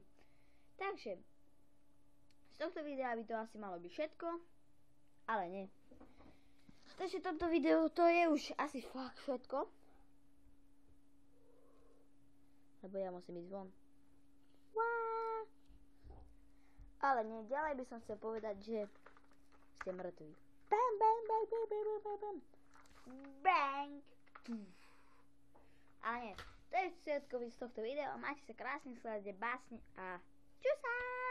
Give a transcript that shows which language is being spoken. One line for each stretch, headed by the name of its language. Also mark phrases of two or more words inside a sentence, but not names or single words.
Slovak: Takže z tohto videa by to asi malo byť všetko, ale nie. Takže toto video to je už asi fakt všetko, lebo ja musím ísť von. Ale nie, ďalej by som chcel povedať, že ste mŕtvi. Bam, bam, bam, bam, bam, bam, bam. Bang. Ale nie, to je všetko z tohto videa. Máte sa krásne, sledujte básne a čusa.